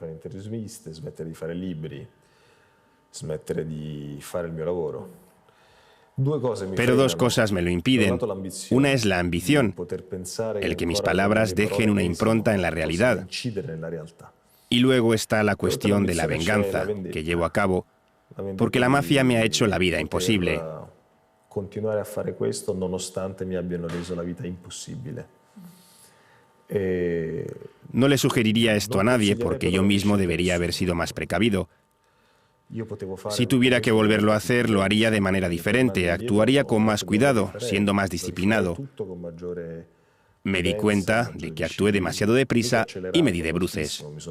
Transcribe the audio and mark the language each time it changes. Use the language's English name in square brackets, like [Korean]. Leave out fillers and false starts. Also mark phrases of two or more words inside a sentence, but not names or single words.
[Spanish] Pero dos cosas me lo impiden. Una es la ambición, el que mis palabras dejen una impronta en la realidad. Y luego está la cuestión de la venganza que llevo a cabo, porque la mafia me ha hecho la vida imposible. [Italian] Continuare a fare questo nonostante mi abbiano reso la vita imposible. [Spanish] No le sugeriría esto a nadie porque yo mismo debería haber sido más precavido. Si tuviera que volverlo a hacer, lo haría de manera diferente, actuaría con más cuidado, siendo más disciplinado. Me di cuenta de que actué demasiado deprisa y me di de bruces.